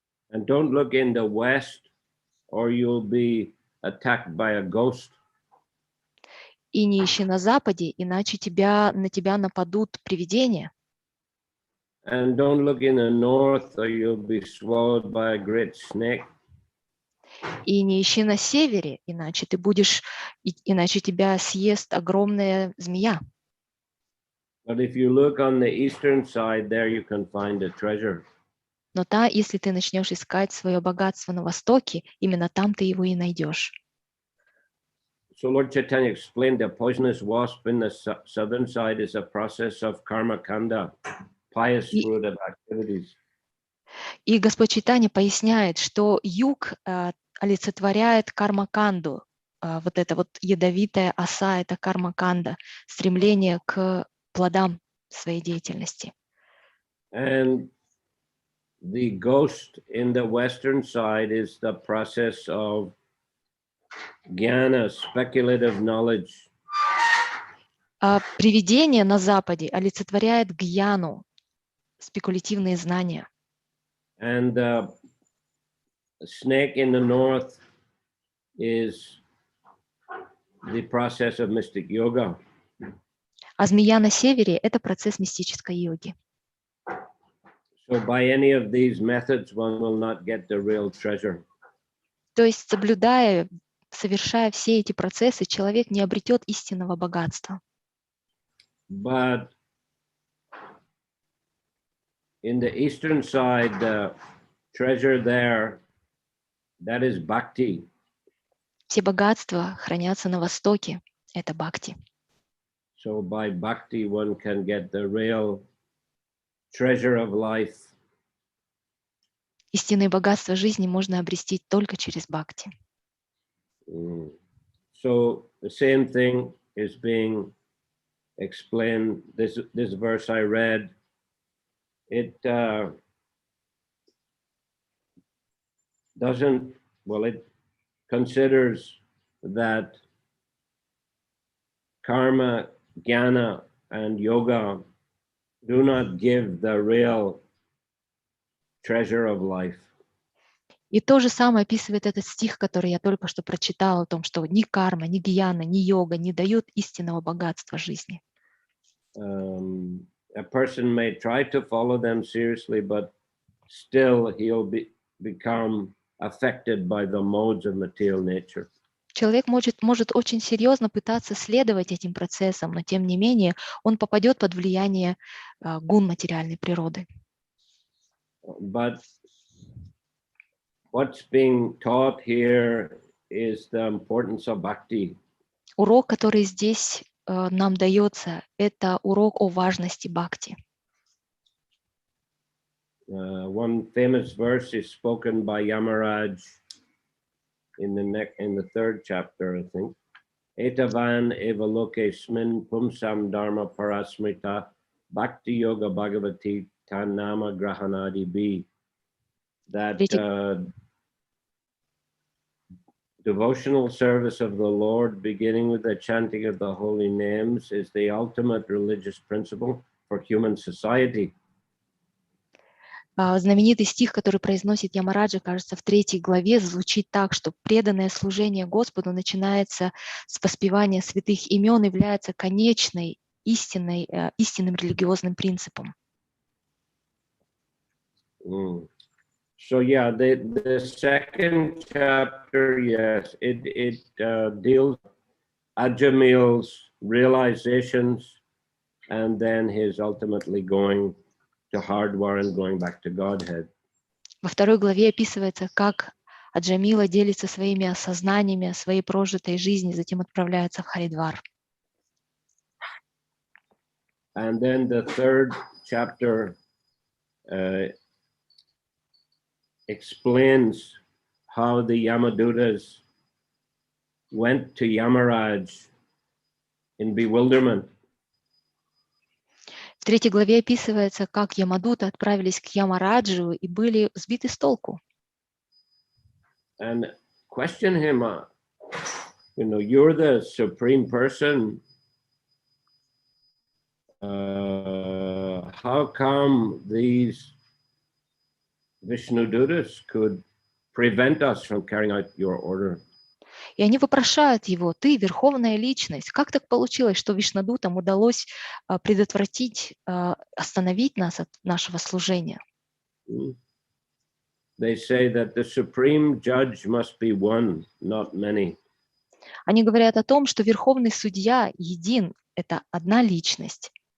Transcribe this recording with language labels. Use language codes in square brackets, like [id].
[en] And don't look in the west or you'll be attacked by a ghost. [ru] И не ищи на западе, иначе на тебя нападут привидения. [en] And don't look in the north or you'll be swallowed by a great snake. [ru] И не ищи на севере, иначе тебя съест огромная змея. [en] But if you look on the eastern side, there you can find a treasure. [ru] Но если ты начнешь искать свое богатство на Востоке, именно там ты его и найдешь. [en] So Lord Chaitanya explained the poisonous wasp in the southern side is a process of karma kanda, pious fruit of activities. [ru] И Господь Чайтанья поясняет, что юг олицетворяет кармаканду. Вот эта вот ядовитая оса – это кармаканда, стремление к плодам своей деятельности. [en] And the ghost in the western side is the process of jnana, speculative knowledge. [ru] А привидение на Западе олицетворяет гьяну, спекулятивные знания. [en] And the snake in the north is the process of mystic yoga. [ru] А змея на севере – это процесс мистической йоги. [en] So by any of these methods, one will not get the real treasure. [ru] То есть, совершая все эти процессы, человек не обретет истинного богатства. [en] But in the eastern side, the treasure there, that is bhakti. [ru] Все богатства хранятся на Востоке. Это бхакти. [en] So by bhakti, one can get the real treasure of life. [ru] Истинные богатства жизни можно обрести только через бхакти. [en] So the same thing is being explained. This verse I read, it doesn't, well, it considers that karma, jnana, and yoga do not give the real treasure of life. [ru] И то же самое описывает этот стих, который я только что прочитала, о том, что ни карма, ни гьяна, ни йога не дают истинного богатства жизни. [en] A person may try to follow them seriously, but still he'll become affected by the modes of material nature. [ru] Человек может очень серьезно пытаться следовать этим процессам, но тем не менее он попадет под влияние гун материальной природы. [en] But what's being taught here is the importance of bhakti. [ru] Урок, который здесь нам дается, это урок о важности бхакти. [en] One famous verse is spoken by Yamaraj in the third chapter, I think. [sa] Etavan evaloke smin pumsam dharma parasmrita bhakti yoga bhagavati tanama grahanadi bi. [en] That devotional service of the Lord, beginning with the chanting of the holy names, is the ultimate religious principle for human society. [ru] Знаменитый стих, который произносит Ямараджа, кажется, в 3 главе, звучит так, что преданное служение Господу начинается с воспевания святых имен, является конечной, истинным религиозным принципом. [en] So yeah, the second chapter, yes, it deals Ajamil's realizations and then his ultimately going to Hardwar and going back to Godhead. [ru] Во 2 главе описывается, как Аджамила делится своими осознаниями о своей прожитой жизни, затем отправляется в Харидвар. [en] And then the third chapter explains how the Yamadutas went to Yamaraj in bewilderment. [ru] В 3 главе описывается, как Ямадута отправились к Ямараджу и были сбиты с толку. [en] And question him, you're the supreme person. How come these Vishnu Dutas could prevent us from carrying out your order? [ru] И они вопрошают его: ты верховная личность, как так получилось, что Вишнадутам удалось предотвратить, остановить нас от нашего служения? [en] They say that the supreme judge must be one, not many. [ru] Они говорят о том, что верховный судья един, это одна личность,